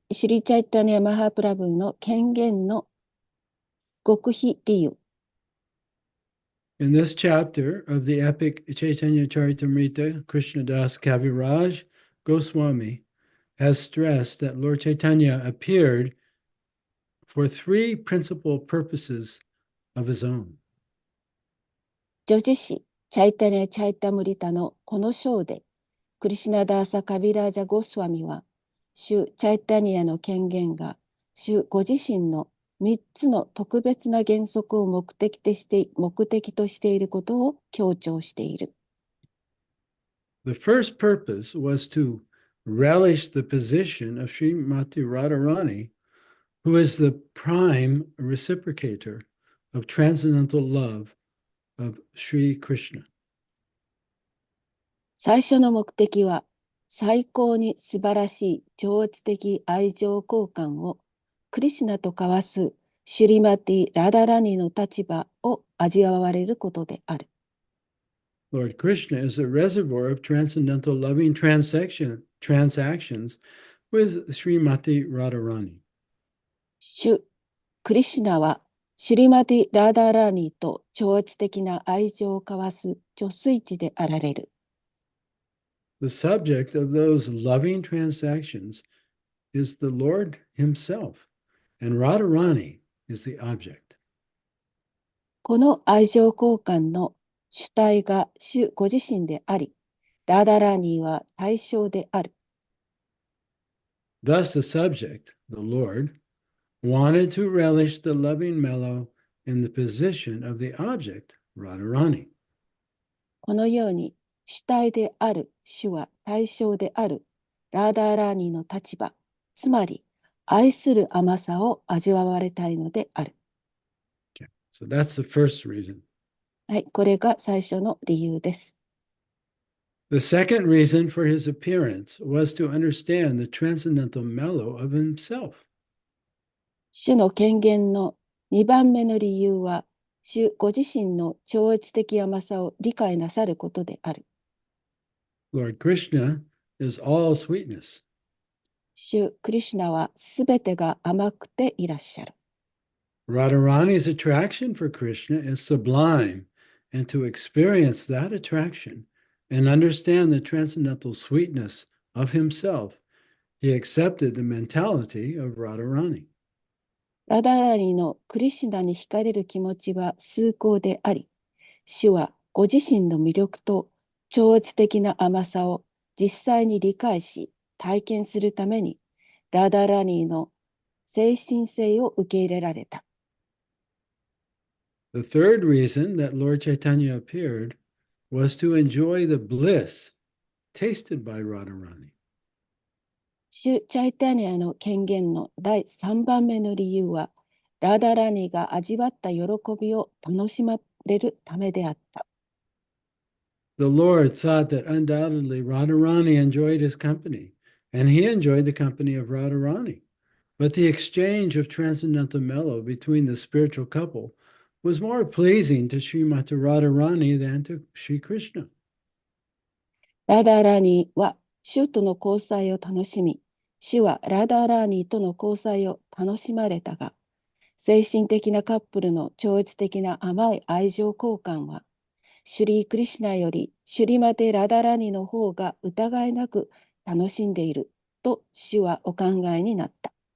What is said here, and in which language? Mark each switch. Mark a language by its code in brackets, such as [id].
[ja] シリチャイタニア・マハプラブの権限の極秘理由。 [en] In this chapter of the epic Chaitanya Charitamrita, Krishnadas Kaviraj Goswami has stressed that Lord Chaitanya appeared for three principal purposes of his own. [ja] 叙事詩チャイタニャ・チャイタムリタのこの章で、クリシュナダーサ・カビラージャ・ゴスワミは、主チャイタニアの権限が、主ご自身の3つの特別な原則を目的としていることを強調している。 [en] The first purpose was to relish the position of Srimati Radharani, who is the prime reciprocator of transcendental love of Sri Krishna. [ja] 最初の目的は、最高に素晴らしい超越的愛情交換をクリシュナと交わすシュリマティ・ラダラニの立場を味わわれることである。 [en] Lord Krishna is a reservoir of transcendental loving transactions with Srimati Radharani. [ja] 主クリシュナはシュリマティ・ラダラニと超越的な愛情を交わす貯水池であられる。 [en] The subject of those loving transactions is the Lord himself, and Radharani is the object. [ja] この愛情交換の主体が主ご自身であり、ラダラニーは対象である。 [en] Thus, the subject, the Lord, wanted to relish the loving mellow in the position of the object, Radharani. [ja] このように主体である主は対象であるラダラニーの立場、つまり愛する甘さを味わわれたいのである。 [en] Okay. So that's the first reason. [ja] はい、これが最初の理由です。 [en] The second reason for his appearance was to understand the transcendental mellow of himself. [ja] 主の権限の2番目の理由は、主ご自身の超越的甘さを理解なさることである。 [en] Lord Krishna is all sweetness. [ja] 主クリシュナはすべてが甘くていらっしゃる。 [en] Radharani's attraction for Krishna is sublime, and to experience that attraction and understand the transcendental sweetness of himself, he accepted the mentality of Radharani. [ja] ラダラニのクリシュナに惹かれる気持ちは崇高であり、主はご自身の魅力と超越的な甘さを実際に理解し、体験するために、ラダラニの精神性を受け入れられた。 [en] The third reason that Lord Chaitanya appeared was to enjoy the bliss tasted by Radharani. [ja] 主チャイタニアの権限の第3番目の理由は、ラダラニが味わった喜びを楽しまれるためであった。 [en] The Lord thought that undoubtedly Radharani enjoyed his company, and he enjoyed the company of Radharani. But the exchange of transcendental mellow between the spiritual couple was more pleasing to Srimati Radharani than to Sri Krishna. [ja] ラダラニは主との交際を楽しみ、主はラダラニとの交際を楽しまれたが、精神的なカップルの超越的な甘い愛情交換は、シュリー・クリシュナよりシュリマテ・ラダラニの方が疑いなく楽しんでいると主はお考えになった。